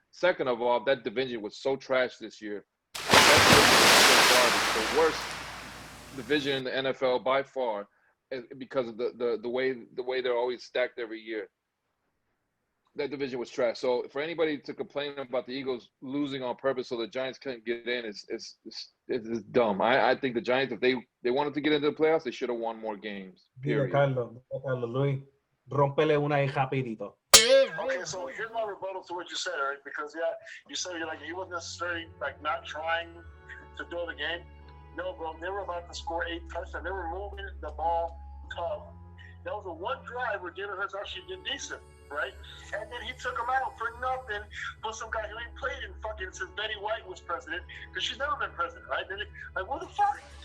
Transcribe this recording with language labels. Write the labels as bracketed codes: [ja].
[en] Second of all, that division was so trash this year. That the worst division in the NFL by far, because of the way they're always stacked every year. That division was trash. So for anybody to complain about the Eagles losing on purpose so the Giants couldn't get in is dumb. I think the Giants, if they wanted to get into the playoffs, they should have won more games. Period. [es] Carlos, Luis, rompele una ahí rapidito. [en] Okay, so here's my rebuttal to what you said, Eric, because you said he wasn't necessarily not trying to do the game. No, bro, they were about to score 8 touchdowns. They were moving the ball tough. That was a one drive where Jalen Hurts actually did decent, right? And then he took him out for nothing for some guy who ain't played in fucking since Betty White was president, because she's never been president, right? Like, what the fuck?